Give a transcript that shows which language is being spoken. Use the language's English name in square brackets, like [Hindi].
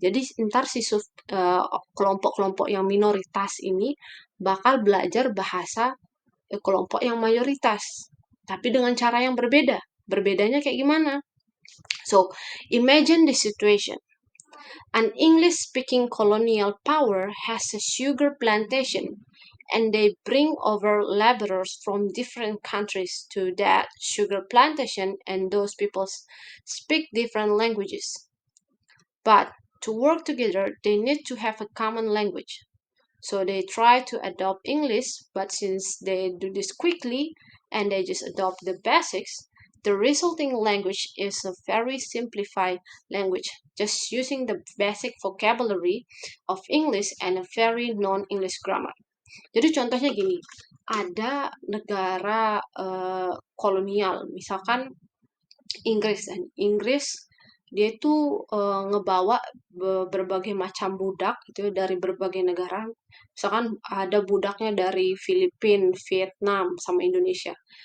[Indonesian] Jadi ntar si kelompok-kelompok yang minoritas ini bakal belajar bahasa kelompok yang mayoritas, tapi dengan cara yang berbeda. Berbedanya kayak gimana? [English] So, imagine the situation. An English-speaking colonial power has a sugar plantation, and they bring over laborers from different countries to that sugar plantation, and those people speak different languages. But to work together, they need to have a common language. So they try to adopt English, but since they do this quickly and they just adopt the basics, the resulting language is a very simplified language, just using the basic vocabulary of English and a very non-English grammar. [Indonesian] Jadi contohnya gini, ada negara kolonial, misalkan Inggris, dan Inggris dia itu ngebawa berbagai macam budak gitu ya, dari berbagai negara. Misalkan ada budaknya dari Filipina, Vietnam, sama Indonesia.